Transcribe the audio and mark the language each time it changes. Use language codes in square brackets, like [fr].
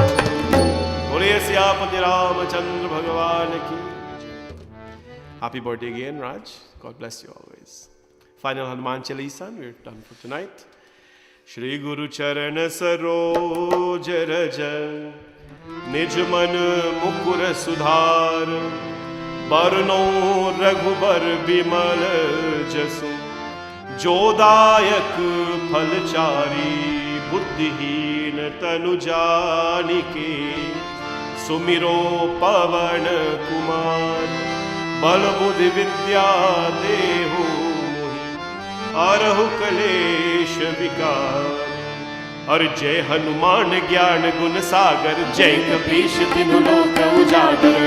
[hi] बोलिए सियापति रामचंद्र भगवान की। [en] Happy birthday again, Raj. God bless you always. Final Hanuman Chalisa, we're done for tonight. [hi] Shri Guru Charan Saroj Raj, Nij Man Mukur Sudhar, Barno Raghubar Bimal Jasu, Jodayak Phalchari, Buddhihin Tanu Janike, Sumiro Pavan Kumar, बल बुद्धि विद्या देहु मोहि, अरहु कलेश विकार। और जय हनुमान ज्ञान गुण सागर, जय कपीश तिनु लोक उजागर।